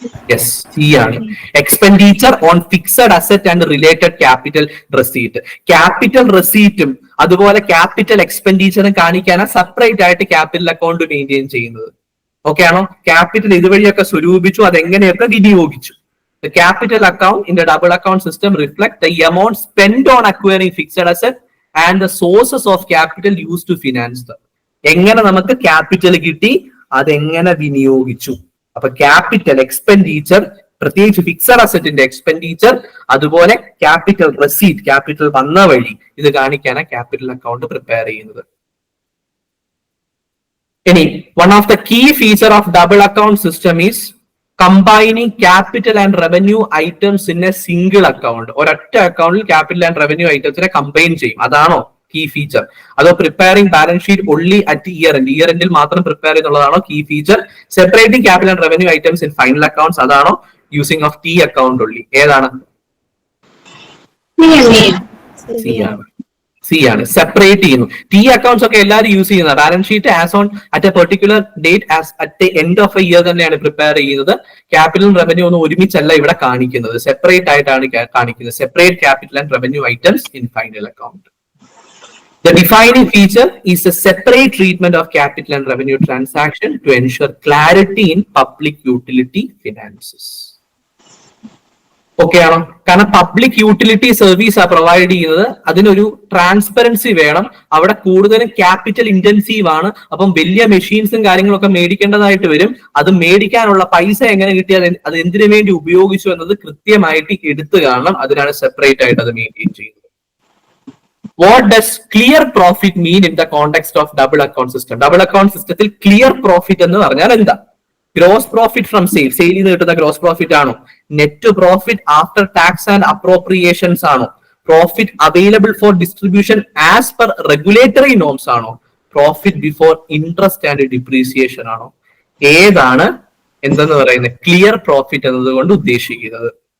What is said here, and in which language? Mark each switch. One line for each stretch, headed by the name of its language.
Malayalam: Yes, C ആണ്.
English: Expenditure on fixed asset and related capital receipt.
Malayalam: Capital റെസീറ്റും അതുപോലെ capital എക്സ്പെൻഡിച്ചറും കാണിക്കാനാണ് separate ആയിട്ട് capital account maintain ചെയ്യുന്നത്. Okay ആണോ? Capital ഇതുവഴിയൊക്കെ സ്വരൂപിച്ചു, അതെങ്ങനെയൊക്കെ വിനിയോഗിച്ചു.
English: The capital account in the double account system reflect the amount spent on acquiring fixed asset and the sources of capital used to finance them.
Malayalam: എങ്ങനെ നമുക്ക് capital കിട്ടി, അതെങ്ങനെ വിനിയോഗിച്ചു. അപ്പൊ capital expenditure, പ്രത്യേകിച്ച് fixed അസറ്റിന്റെ expenditure, അതുപോലെ capital receipt, capital വന്ന വഴി, ഇത് കാണിക്കാനാണ് ക്യാപിറ്റൽ അക്കൗണ്ട് പ്രിപ്പയർ ചെയ്യുന്നത്.
English: ഇനി one of the key feature of double account system is combining capital and revenue items in a single account.
Malayalam: ഒരൊറ്റ അക്കൗണ്ടിൽ ക്യാപിറ്റൽ ആൻഡ് റവന്യൂ ഐറ്റംസിനെ കമ്പൈൻ ചെയ്യും. അതാണോ കീ ഫീച്ചർ? അതോ
English: preparing balance sheet only at year end,
Malayalam: year എൻഡിൽ മാത്രം prepare ചെയ്യുന്നുള്ളതാണോ key feature?
English: Separating capital and revenue items in final accounts, അതാണോ using of T account only? ഏതാണ്?
Malayalam: C ആണ്. C ആണ്, separate ചെയ്യുന്നു. ടി അക്കൗണ്ട്സ് ഒക്കെ എല്ലാവരും യൂസ് ചെയ്യുന്ന
English: balance sheet as on at a particular date as at the end of a year
Malayalam: തന്നെയാണ് prepare ചെയ്യുന്നത്. ക്യാപിറ്റൽ റവന്യൂ ഒന്നും ഒരുമിച്ചല്ല ഇവിടെ കാണിക്കുന്നത്, സെപ്പറേറ്റ് ആയിട്ടാണ് കാണിക്കുന്നത്.
English: Separate capital and revenue items in final account. The defining feature is a separate treatment of capital and revenue transaction to ensure clarity in public utility finances.
Malayalam: Okay ആണോ? കാരണം public utility service ആ provide ചെയ്യുന്നത്, അതിനൊരു transparency വേണം. അവിടെ കൂടുതലും capital intensive ആണ്. അപ്പം വലിയ മെഷീൻസും കാര്യങ്ങളൊക്കെ മേടിക്കേണ്ടതായിട്ട് വരും. അത് മേടിക്കാനുള്ള പൈസ എങ്ങനെ കിട്ടിയാൽ അത് എന്തിനു വേണ്ടി ഉപയോഗിച്ചു എന്നത് കൃത്യമായിട്ട് എടുത്തു കാണണം. അതിനാണ് സെപ്പറേറ്റ് ആയിട്ട് അത് മെയിൻറ്റെയിൻ ചെയ്യുന്നത്.
English: What does clear profit mean in the context of double account system?
Malayalam: Double account systemത്തിൽ clear profit എന്ന് പറഞ്ഞാൽ എന്താ? Gross profit from sale, sale ചെയ്ത് കിട്ടുന്ന ഗ്രോസ് പ്രോഫിറ്റ് ആണോ?
English: net profit after tax and appropriations
Malayalam: ആണോ?
English: Profit available for distribution as per regulatory norms ആണോ?
Malayalam: Profit before interest and depreciation ആണോ? ഏതാണ് എന്തെന്ന് പറയുന്നത് ക്ലിയർ പ്രോഫിറ്റ് എന്നതുകൊണ്ട് ഉദ്ദേശിക്കുന്നത്?